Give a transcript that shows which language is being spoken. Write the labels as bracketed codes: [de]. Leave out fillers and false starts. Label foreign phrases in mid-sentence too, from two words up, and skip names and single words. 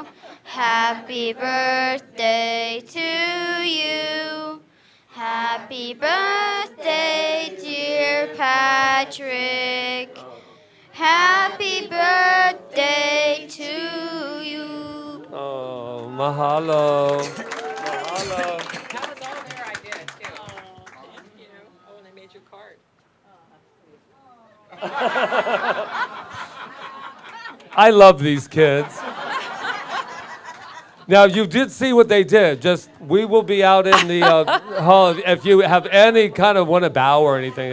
[en] Happy birthday to you. Happy birthday, dear Patrick. Happy birthday to you. Oh, mahalo. Mahalo. That was all their idea, too. And they made your card. I love these kids. Now, you did see what they did. Just, we will be out in the hall. If you have any kind of want to bow or anything.